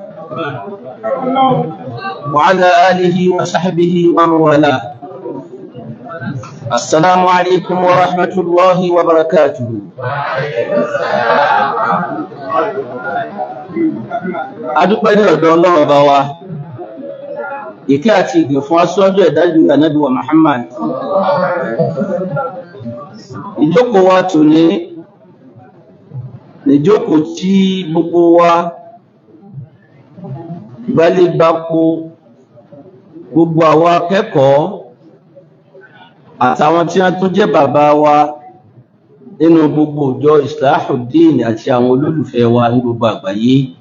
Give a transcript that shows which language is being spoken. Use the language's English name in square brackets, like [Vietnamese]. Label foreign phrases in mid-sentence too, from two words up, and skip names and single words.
[Arabic] وعلى آله وصحبه ومن والاه. السلام عليكم ورحمة الله وبركاته. [Yoruba] adúpẹ́ ní ọ̀dọ̀ Ọlọ́run bá wa ìkẹ́ àti ìgẹ̀ fún aṣọ́jú ẹ̀dájú Ànábì wa Muhammad. ìjókòó wa tòní níjókòó tí gbogbo wa gbálẹ́gbàpò gbogbo àwọn akẹ́kọ̀ọ́ àtàwọn tí wọ́n tún jẹ́ bàbá wa nínú gbogbo ìjọ Islahuddin àti àwọn olólùfẹ́ wa ní gbogbo àgbáyé.